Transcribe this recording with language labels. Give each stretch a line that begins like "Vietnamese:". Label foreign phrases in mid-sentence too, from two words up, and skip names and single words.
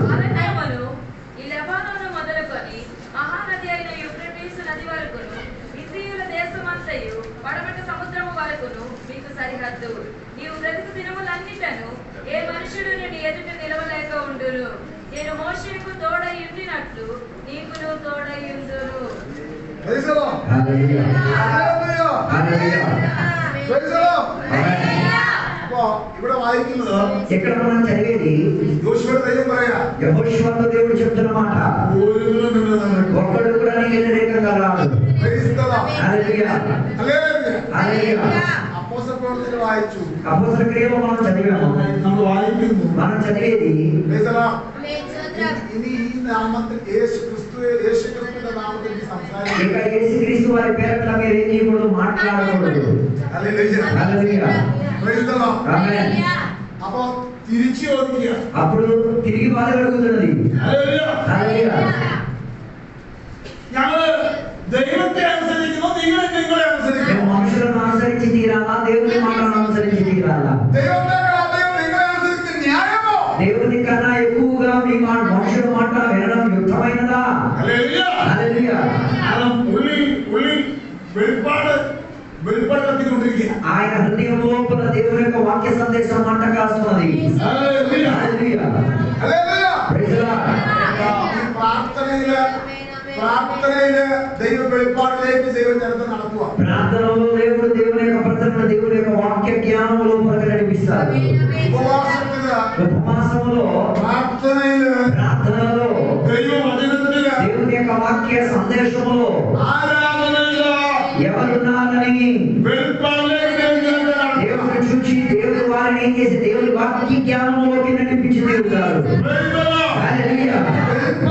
Telugu: ఈ లెబానోను మొదలుకొని మహానది అయిన యూఫ్రటీసు నది వరకును, ఇశ్రాయేలు దేశమంతయు పడమటి సముద్రము వరకును మీకు సరిహద్దు. నీవు బ్రతుకు దినములన్నిటను ఏ మనుషుడు నీ ఎదుట నిలవలేక ఉండును. నేను మోషేకు తోడై ఉండినట్లు నీకును తోడై ఉండును.
Malayalam: ഇവിടെ വായിക്കുന്നത്,
Telugu: ఇక్కడ మనం చదివేది యెహోషువతో దేవుడు చెప్తున్న మాట. ఒక్కడు కూడా నీకు వ్యతిరేకంగా రాడు. హల్లెలూయా. హల్లెలూయా. అపోస్తలులు వాయించు, అపోస్తల క్రియలు మనం చదివాము. మనం చదివేది
Malayalam: ഇനി ഈ നാമത്തിൽ യേശുക്രിസ്തുവിന്റെ നാമത്തിൽ സംസാരിക്കും.
Telugu: ఇక యేసుక్రీస్తు వారి పేరట మీరు ఏం చేయకూడదు, మాట్లాడకూడదు. హల్లెలూయా. అప్పుడు తిరిచి ఓదిగా, అప్పుడు తిరిగి బాధ కలుగుతున్నది. హల్లెలూయా.
Malayalam: దైవത്തെ അനുസരിക്കുന്നു, നിങ്ങളെ അനുസരിക്കുന്നു.
Telugu: మనుషులను అనుసరించి తీరాలా, దేవుని మాటలను అనుసరించి తీరాలా? దేవుని కన్నా ఎక్కువగా మీ మనుషుల మాట వినడం యుక్తమైనదా? హల్లెలూయా. ఆయన హృదయం లోపల దేవుని యొక్క వాక్య సందేశం మంట కాస్తున్నది. హల్లెలూయా.
English: Praise the Lord.
Malayalam: പ്രാർത്ഥനയില് ദൈവ വെളിപ്പാടിലേക്ക് ദൈവം ജനത്തെ നടത്തുക.
Telugu: ప్రార్థనలో దేవుడు దేవుని యొక్క ప్రజలను దేవుని యొక్క వాక్య జ్ఞానంలో నడిపిస్తాడు. ఉపవాసములో ప్రార్థనలో దేవుని యొక్క వాక్య సందేశములో ఎవరున్నారని దేవుని చూచి దేవుడు వారిని ఏం చేసి దేవుని వాక్య జ్ఞానంలోకి నడిపించి తీరుతారు.